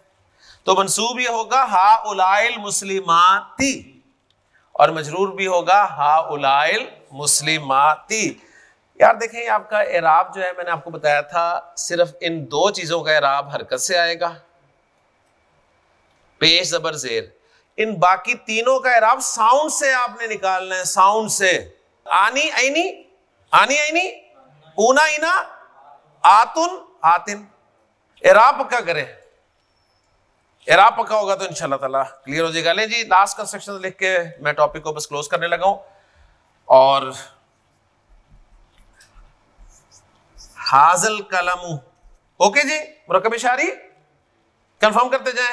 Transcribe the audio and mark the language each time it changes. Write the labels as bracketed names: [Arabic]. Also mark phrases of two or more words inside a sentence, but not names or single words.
[Urdu] تو منصوب یہ ہوگا [Arabic] ہؤلاء المسلمات، [Urdu] اور مجرور بھی ہوگا [Arabic] ہؤلاء المسلمات. [Urdu] یار دیکھیں یہ آپ کا اعراب جو ہے، میں نے آپ کو بتایا تھا صرف ان 2 چیزوں کا اعراب حرکت سے آئے گا. پیش زبر زیر. ان باقی تینوں کا اعراب ساؤنڈ سے آپ نے نکالنا ہے, ساؤنڈ سے. [Arabic] آنی عینی, آنی عینی, اونا اینا, آتن آتن. [Urdu] اعراب پکا کرے, اعراب پکا ہوگا تو [Arabic] انشاءاللہ تعالیٰ [Urdu] کلیئر ہو جائے گا. لیں جی [English] last construction [Urdu] لکھ کے میں ٹاپک کو بس کلوز کرنے لگا ہوں. اور حاضل قلم, اوکے جی, مرکب اشاری کنفرم کرتے جائیں.